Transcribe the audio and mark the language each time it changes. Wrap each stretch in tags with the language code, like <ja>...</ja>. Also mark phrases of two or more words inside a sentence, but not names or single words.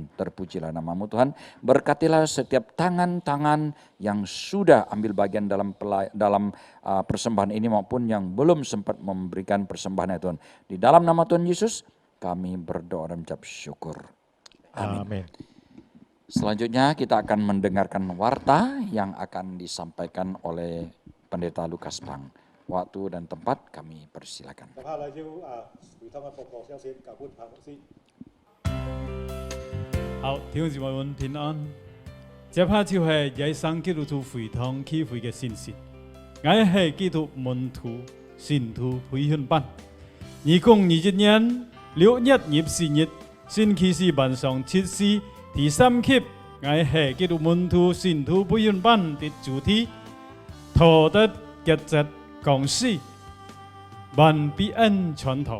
<id>Terpujilah nama-Mu Tuhan, berkatilah setiap tangan-tangan yang sudah ambil bagian dalam persembahan ini maupun yang belum sempat memberikan persembahan ya Tuhan. Di dalam nama Tuhan Yesus kami berdoa dan mengucap syukur. Amin. Selanjutnya kita akan mendengarkan warta yang akan disampaikan oleh Pendeta Lukas Pang. Waktu dan tempat kami persilakan.</id> <yue>好，弟兄姊妹們平安。這拍就係耶穌基督徒會堂聚會嘅信息。我係基督門徒、信徒培訓班。2021年6月24日，星期四晚上7時第3期，我係基督門徒、信徒培訓班的主題，托德傑質講師，萬必恩傳道。</yue>